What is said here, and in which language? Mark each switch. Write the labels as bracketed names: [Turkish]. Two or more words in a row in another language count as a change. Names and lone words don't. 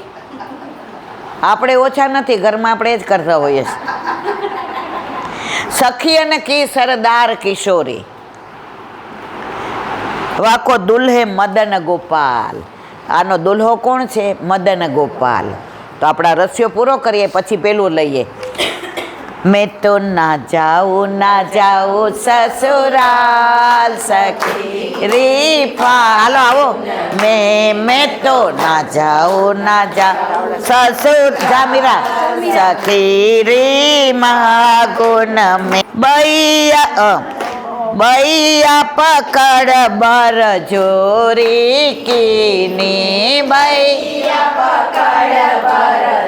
[Gujarati] આપણે ઓછા નથી, ઘરમાં આપણે જ કરતા હોઈએ છીએ. [Hindi] सखी अनेकी सरदार किशोरी, वाको दुल्हे मदन गोपाल. [Gujarati] આનો દુલ્હો કોણ છે? મદન ગોપાલ. તો આપણા રસ્યો પૂરો કરીએ પછી પેલું લઈએ. [Hindi] मैं तो ना जाऊँ ससुराल सखी रे पा. [Gujarati] હાલો આવો. [Hindi] मैं तो ना जाऊँ ससुर जामिरा सखी रे महागुण में बैया पकड़ बर जोरी कीनी बैया पकड़ बर